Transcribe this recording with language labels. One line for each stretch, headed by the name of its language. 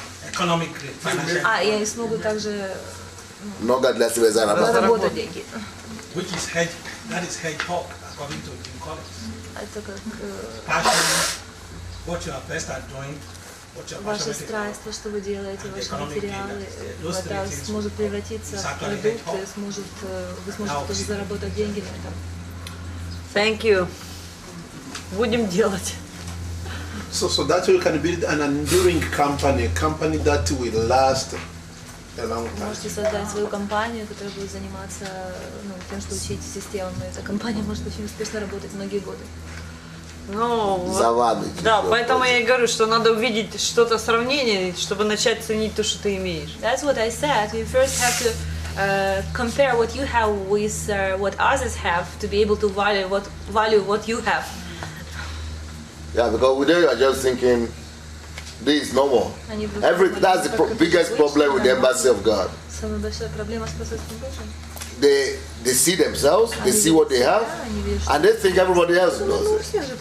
English: Economic gain, financial.
Russian: И смогут также заработать деньги.
English: Which is that is hedgehog, according to Jim Collins.
Russian: Это как
English: passion, what you are best at doing, what you are
Russian: ваша
English: passionate
Russian: страсть, то, что вы делаете, ваши материалы, это сможет превратиться в продукт, и вы сможете тоже заработать деньги на этом.
English: Thank you.
Russian: Будем делать.
English: So that we can build an enduring company, a company that will last a long time.
Russian: Можете создать свою компанию, которая будет заниматься тем, что учить системам. И эта компания может очень успешно работать многие годы. Да, поэтому я и говорю, что надо увидеть что-то сравнение, чтобы начать ценить то, что ты имеешь.
English: That's what I said. You first have to compare what you have with what others have to be able to value what you have. Yeah, because we are just thinking this is normal. That's the biggest problem with the embassy of God.
Russian: Самая большая проблема с посольством Божьим.
English: They see themselves, they see what they have, and they think everybody else does it.